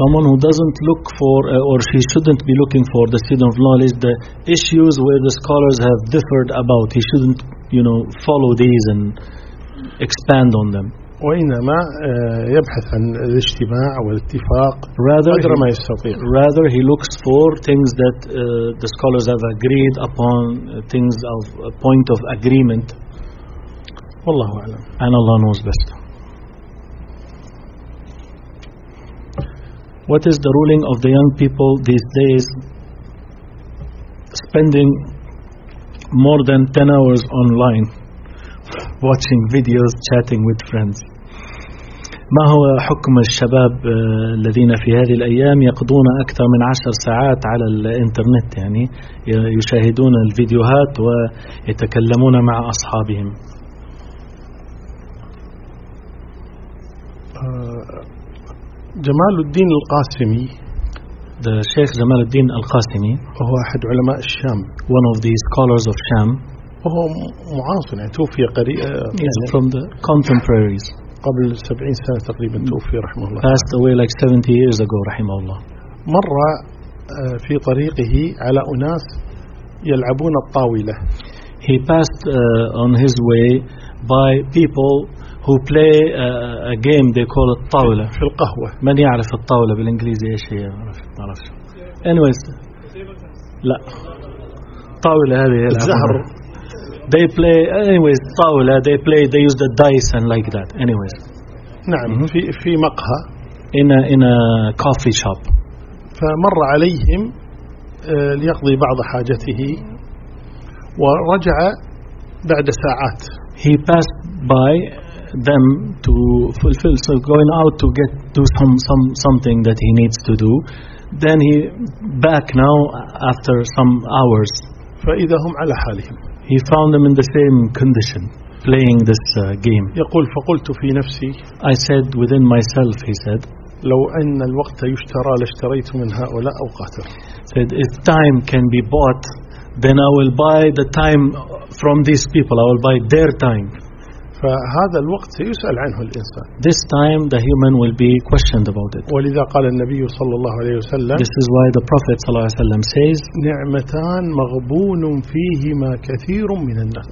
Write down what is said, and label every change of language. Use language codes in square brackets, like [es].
[en] Someone who doesn't look for or she shouldn't be looking for the student of knowledge the issues where the scholars have differed about. He shouldn't, you know, follow these and expand on them. [ar] وإنما يبحث عن الاجتماع والاتفاق. [en] Rather, [ar] ما يستطيع. [en] Rather he looks for things that the scholars have agreed upon, things of a point of agreement. [ar] والله أعلم. [en] And Allah knows best. What is the ruling of the young people these days? Spending more than 10 hours online, watching videos, chatting with friends. [ar] ما هو حكم الشباب الذين في هذه الأيام يقضون أكثر من 10 ساعات على الإنترنت يعني يشاهدون الفيديوهات ويتكلمون مع أصحابهم؟ جمال الدين القاسمي. [en] The Sheikh جمال الدين القاسمي. [ar] هو أحد علماء الشام. [en] One of the scholars of Sham. [ar] وهو معاصر توفي قريب. [en] He's from the contemporaries. [ar] قبل 70 سنة تقريبا توفي رحمه الله. [en] Passed away like 70 years ago [ar] رحمه الله. مر في طريقه على أناس يلعبون الطاولة. [en] He passed on his way by people who play a game they call it الطاولة. [ar] في القهوة. من يعرف الطاولة بالإنجليزي إيش هي؟ ما أعرف. Anyways. لا. الطاولة هذه الزهر. [en] They play anyways طاولة. They play. They use the dice and like that anyways. [ar] نعم. Mm-hmm. في مقهى. [en] In a coffee shop. [ar] فمر عليهم ليقضي بعض حاجته ورجع بعد ساعات. [en] He passed by them to fulfill, so going out to get to something that he needs to do. Then he back now after some hours. [ar] فإذا هم على حالهم. [en] He found them in the same condition, playing this game. [ar] يقول فقلت في نفسي. [en] I said within myself. He said. [ar] لو أن الوقت يشترى لاشتريت من هؤلاء أو قاتل. [en] Said if time can be bought, then I will buy the time from these people. I will buy their time. [ar] فهذا الوقت سيسأل عنه الإنسان. [en] This time the human will be questioned about it. [ar] ولذا قال النبي صلى الله عليه وسلم. [en] This is why the Prophet [ar] صلى الله عليه وسلم [en] says. [ar] نعمتان مغبون فيهما كثير من الناس.